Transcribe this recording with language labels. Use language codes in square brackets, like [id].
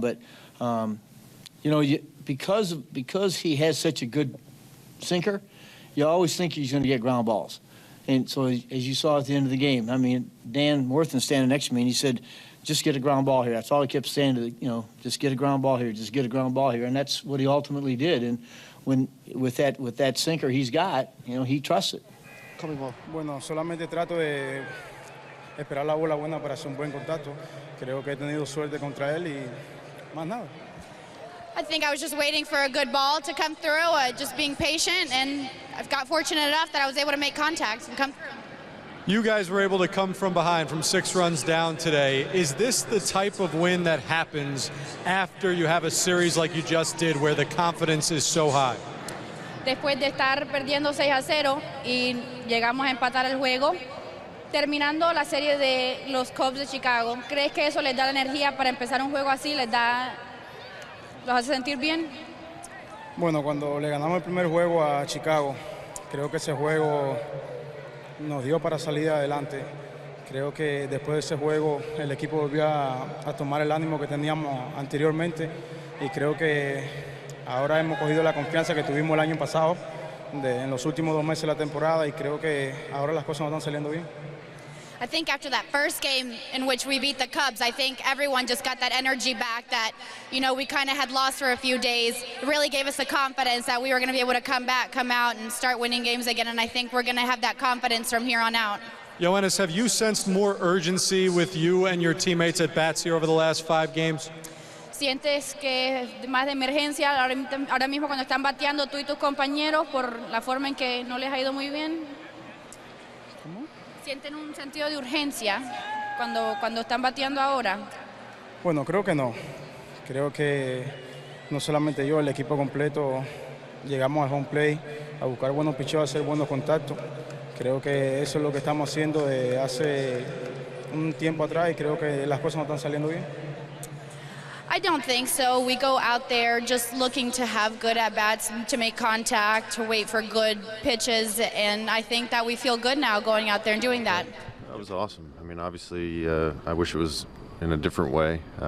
[en] But, because he has such a good sinker, you always think he's going to get ground balls. And so as you saw at the end of the game, I mean, Dan Worthen standing next to me, and he said, just get a ground ball here. That's all he kept saying, just get a ground ball here, just get a ground ball here. And that's what he ultimately did. And with that sinker he's got, he trusts it. [es] Bueno, solamente trato de esperar la bola buena para hacer un buen contacto. Creo que he tenido suerte contra él y más nada. [en] I think I was just waiting for a good ball to come through, just being patient, and I've got fortunate enough that I was able to make contact and come through. You guys were able to come from behind from 6 runs down today. Is this the type of win that happens after you have a series like you just did where the confidence is so high? [es] Después de estar perdiendo 6-0 y llegamos a empatar el juego, terminando la serie de los Cubs de Chicago, ¿crees que eso les da la energía para empezar un juego así? ¿Los hace sentir bien? Bueno, cuando le ganamos el primer juego a Chicago, creo que ese juego nos dio para salir adelante. Creo que después de ese juego el equipo volvió a tomar el ánimo que teníamos anteriormente, y creo que ahora hemos cogido la confianza que tuvimos el año pasado en los últimos 2 meses de la temporada, y creo que ahora las cosas nos están saliendo bien. [en] I think after that first game in which we beat the Cubs, I think everyone just got that energy back that, we kind of had lost for a few days. It really gave us the confidence that we were going to be able to come out and start winning games again, and I think we're going to have that confidence from here on out. Yoenis, have you sensed more urgency with you and your teammates at bats here over the last 5 games? [es] ¿Sientes que es más de emergencia ahora mismo cuando están bateando tú y tus compañeros por la forma en que no les ha ido muy bien? ¿Sienten un sentido de urgencia cuando están bateando ahora? Bueno, creo que no. Creo que no solamente yo, el equipo completo, llegamos al home play a buscar buenos picheos, a hacer buenos contactos. Creo que eso es lo que estamos haciendo de hace un tiempo atrás, y creo que las cosas no están saliendo bien. [en] I don't think so. We go out there just looking to have good at-bats, to make contact, to wait for good pitches, and I think that we feel good now going out there and doing that. That was awesome. I mean, obviously, I wish it was in a different way.